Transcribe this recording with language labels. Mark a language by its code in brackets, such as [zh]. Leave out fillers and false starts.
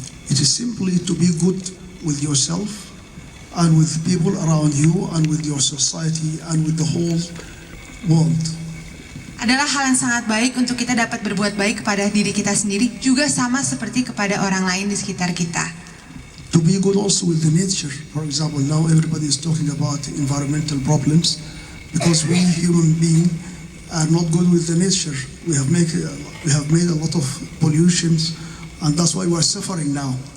[en] It is simply to be good with yourself and with people around you and with your society and with the whole world. [id] Adalah hal yang sangat baik untuk kita dapat berbuat baik kepada diri kita sendiri, juga sama seperti kepada orang lain di sekitar kita. [en] To be good also with the nature. For example, now everybody is talking about environmental problems because we human beings are not good with the nature. We have made a lot of pollutions and that's why we are suffering now.